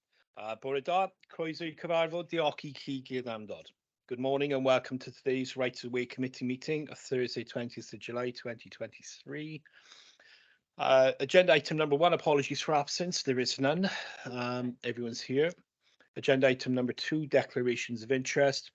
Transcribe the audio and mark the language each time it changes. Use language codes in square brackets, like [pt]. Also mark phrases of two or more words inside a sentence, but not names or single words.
[cy] Bore da, croeso I cyfarfod diochi chi gyddamdod. [en] Good morning and welcome to today's Rights of Way Committee meeting of Thursday, 20th of July, 2023. Agenda item number 1, apologies for absence. There is none. Everyone's here. Agenda item number 2, declarations of interest.